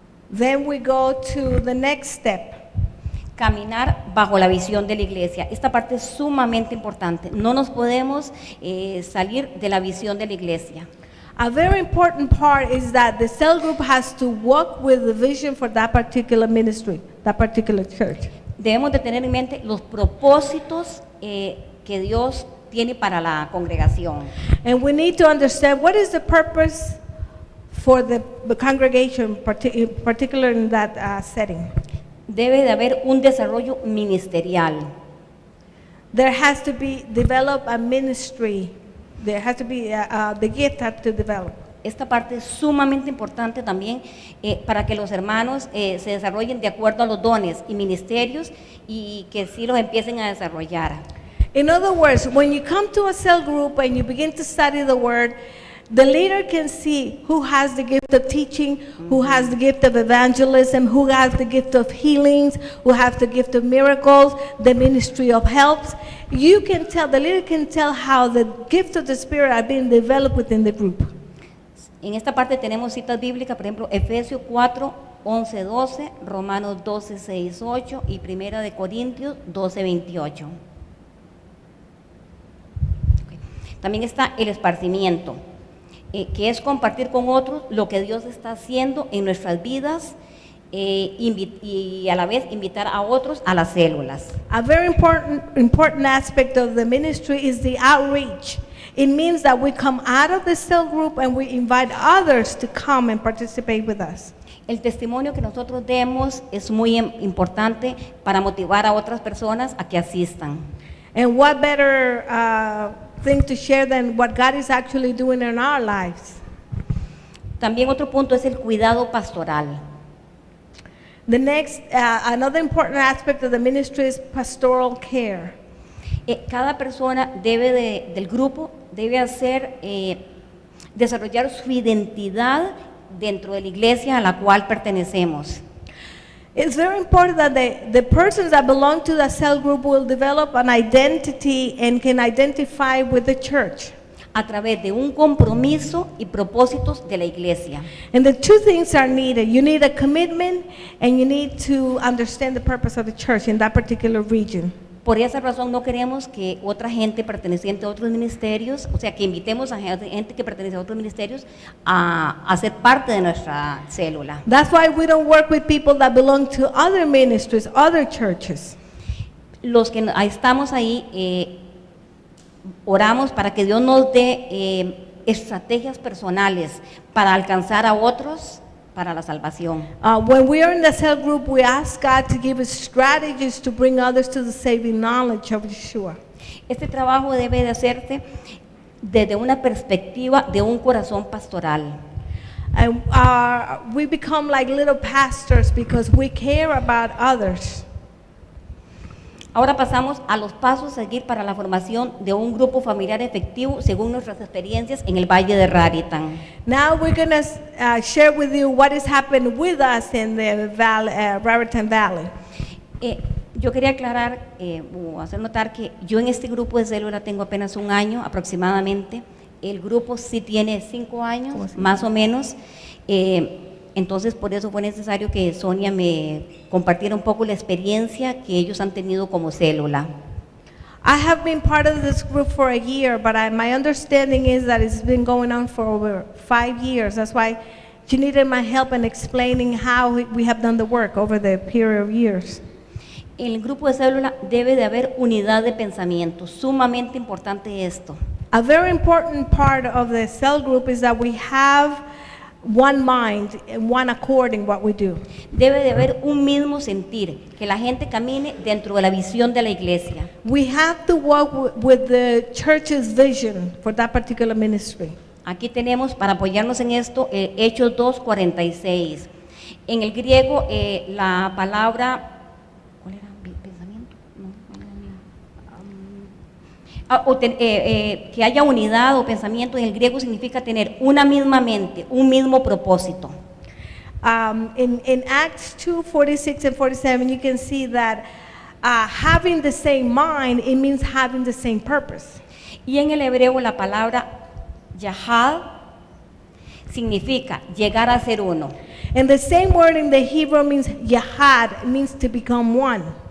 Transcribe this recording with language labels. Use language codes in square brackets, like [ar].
[en] Then we go to the next step. [es] Caminar bajo la visión de la iglesia. Esta parte es sumamente importante. No nos podemos salir de la visión de la iglesia. [en] A very important part is that the cell group has to walk with the vision for that particular ministry, that particular church. [es] Debemos de tener en mente los propósitos que Dios tiene para la congregación. [en] And we need to understand what is the purpose for the congregation, particularly in that setting. [es] Debe de haber un desarrollo ministerial. [en] There has to be develop a ministry. There has to be the gift has to develop. [es] Esta parte es sumamente importante también para que los hermanos se desarrollen de acuerdo a los dones y ministerios y que sí los empiecen a desarrollar. [en] In other words, when you come to a cell group and you begin to study the Word, the leader can see who has the gift of teaching, who has the gift of evangelism, who has the gift of healings, who has the gift of miracles, the ministry of helps. You can tell, the leader can tell how the gifts of the Spirit are being developed within the group. [es] En esta parte tenemos citas bíblicas, por ejemplo, Efesios 4, 11, 12, Romanos 12, 6, 8 y Primera de Corintios 12, 28. También está el esparcimiento, que es compartir con otros lo que Dios está haciendo en nuestras vidas y a la vez invitar a otros a las células. [en] A very important aspect of the ministry is the outreach. It means that we come out of the cell group and we invite others to come and participate with us. [es] El testimonio que nosotros demos es muy importante para motivar a otras personas a que asistan. [en] And what better thing to share than what God is actually doing in our lives. [es] También otro punto es el cuidado pastoral. [en] The next, another important aspect of the ministry is pastoral care. [es] Cada persona del grupo debe hacer desarrollar su identidad dentro de la iglesia a la cual pertenecemos. [en] It's very important that the persons that belong to the cell group will develop an identity and can identify with the church. [es] A través de un compromiso y propósitos de la iglesia. [en] And the two things are needed. You need a commitment and you need to understand the purpose of the church in that particular region. [es] Por esa razón no queremos que otra gente perteneciente a otros ministerios, o sea, que invitemos a gente que pertenece a otros ministerios a ser parte de nuestra célula. [en] That's why we don't work with people that belong to other ministries, other churches. [es] Los que estamos ahí, oramos para que Dios nos dé estrategias personales para alcanzar a otros para la salvación. [en] When we are in the cell group, we ask God to give us strategies to bring others to the saving knowledge of Yeshua. [es] Este trabajo debe de hacerse desde una perspectiva de un corazón pastoral. [en] And we become like little pastors because we care about others. [es] Ahora pasamos a los pasos a seguir para la formación de un grupo familiar efectivo según nuestras experiencias en el Valle de Raritan. [en] Now we're going to share with you what has happened with us in the Raritan Valley. [es] Yo quería aclarar o hacer notar que yo en este grupo de célula tengo apenas 1 año aproximadamente. El grupo sí tiene 5 años, más o menos. Entonces, por eso fue necesario que Sonia me compartiera un poco la experiencia que ellos han tenido como célula. [en] I have been part of this group for a year, but my understanding is that it's been going on for over 5 years. That's why she needed my help in explaining how we have done the work over the period of years. [es] En el grupo de célula debe de haber unidad de pensamiento, sumamente importante esto. [en] A very important part of the cell group is that we have one mind and one accord in what we do. [es] Debe de haber un mismo sentir, que la gente camine dentro de la visión de la iglesia. [en] We have to walk with the church's vision for that particular ministry. [es] Aquí tenemos para apoyarnos en esto Hechos 2:46. En el griego la palabra, ¿cuál era? ¿Pensamiento? Que haya unidad o pensamiento en el griego significa tener una misma mente, un mismo propósito. [en] In Acts 2:46 and 47, you can see that having the same mind, it means having the same purpose. [es] Y en el hebreo la palabra yahad significa llegar a ser uno. [en] And the same word in the Hebrew means yahad, it means to become one.